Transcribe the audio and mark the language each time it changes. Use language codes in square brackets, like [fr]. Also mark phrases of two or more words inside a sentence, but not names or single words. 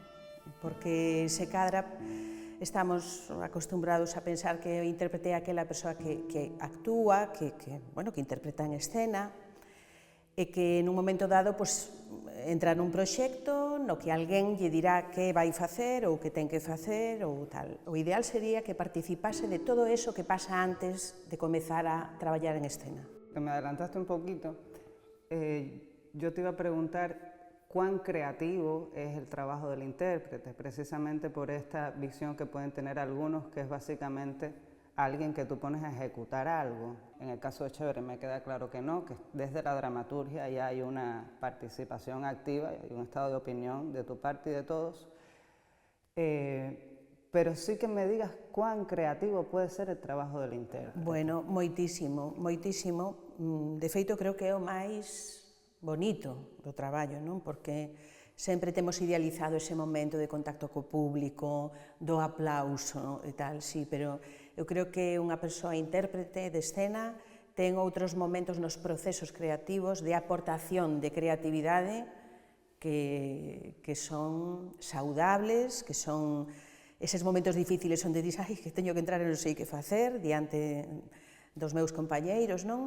[gl] Porque se cadra estamos acostumbrados a pensar que o intérprete é aquela persoa que actúa, que interpreta en escena e que nun momento dado entra nun proxecto no que alguén lle dirá que vai facer ou que ten que facer ou tal. O ideal sería que participase de todo eso que pasa antes de comezar a traballar en escena. [es] Me adelantaste un poquito. Yo te iba a preguntar cuán creativo es el trabajo del intérprete, precisamente por esta visión que pueden tener algunos, que es básicamente alguien que tú pones a ejecutar algo. En el caso de Chévere me queda claro que no, que desde la dramaturgia ya hay una participación activa, hay un estado de opinión de tu parte y de todos. Pero sí que me digas cuán creativo puede ser el trabajo del intérprete. [gl] Bueno, moitísimo, moitísimo. De feito, creo que é o máis bonito do traballo, non? Porque sempre temos idealizado ese momento de contacto co público, do aplauso e tal, sí, pero eu creo que unha persoa intérprete de escena ten outros momentos nos procesos creativos de aportación de creatividade que son saudables, que son eses momentos difíciles onde dis, que teño que entrar e non sei que facer diante dos meus compañeiros, non?